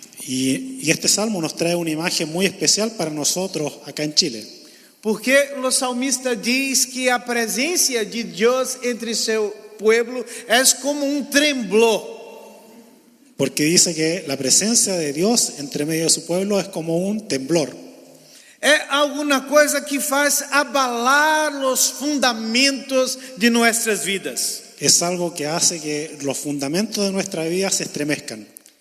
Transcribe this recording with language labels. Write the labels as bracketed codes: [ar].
[es] Y este salmo nos trae una imagen muy especial para nosotros acá en Chile. [pt] Porque o salmista diz que a presença de Deus entre seu pueblo é como um tremblor. [es] Porque dice que la presencia de Dios entre medio de su pueblo es como un temblor. [pt] É alguma coisa que faz abalar os fundamentos de nossas vidas. [es] Es algo que hace que los fundamentos de nuestra vida se estremezcan.